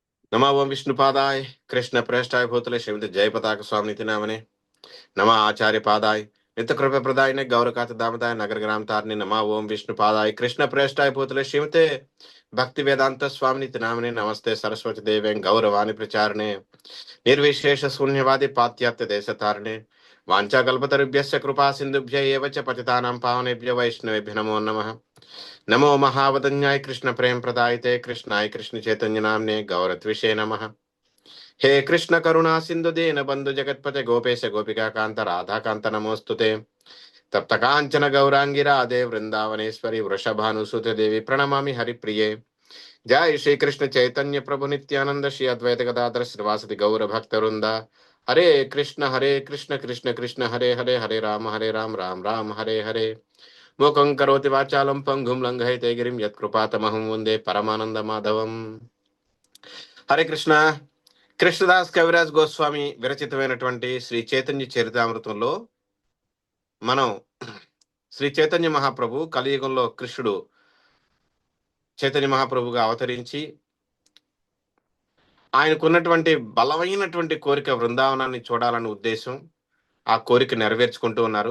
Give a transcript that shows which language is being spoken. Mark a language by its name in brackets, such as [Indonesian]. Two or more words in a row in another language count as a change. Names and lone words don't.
[Sanskrit] नमः ओं विष्णुपादाय कृष्ण प्रेष्ठाय भूतले श्रीमती जयपताक स्वामी नामने नमः आचार्य पादाय नित्य कृपा प्रदाय गौरकात दामदाय नगर ग्राम तारने नमः ओं विष्णुपादाय कृष्ण प्रेष्ठाय भूतले श्रीमते भक्ति वेदांत स्वामी नामने नमस्ते सरस्वती देवे गौरवाणी प्रचारणे निर्विशेष शून्यवादी पात्यात्य देश तारणे वाञ्छाकल्पतरुभ्यश्च कृपा सिन्धुभ्य एव च पतितानां पावनेभ्यो वैष्णवेभ्यो नमो नमः। नमो महावदन्याय कृष्ण प्रेम प्रदायते कृष्णाय कृष्ण चैतन्य नामने गौरत्विषे नमः। हे कृष्ण करुणा सिंधु दीन बंधु जगतपते गोपेश गोपिका कांत राधा कांत नमोस्तुते। तप्त कांचन गौरांगी राधे वृंदावनेश्वरी वृषभानुसुते देवी प्रणमामि हरिप्रिये। जय श्री कृष्ण चैतन्य प्रभु नित्यानंद श्री अद्वैत गदाधर श्रीवासदि गौर भक्त वृंदा। हरे कृष्ण कृष्ण कृष्ण हरे हरे हरे राम राम राम हरे हरे। मूकं करोति वाचालं पंगुं लंघयते गिरिं यत्कृपातमहं वन्दे परमानंद माधवम। [Telugu] హరే కృష్ణ. కృష్ణదాస్ కవిరాజ్ గోస్వామి విరచితమైనటువంటి శ్రీ చైతన్య చరితామృతంలో మనం శ్రీ చైతన్య మహాప్రభు కలియుగంలో కృష్ణుడు చైతన్య మహాప్రభుగా అవతరించి ఆయనకున్నటువంటి బలమైనటువంటి కోరిక బృందావనాన్ని చూడాలనే ఉద్దేశం, ఆ కోరిక నెరవేర్చుకుంటూ ఉన్నారు.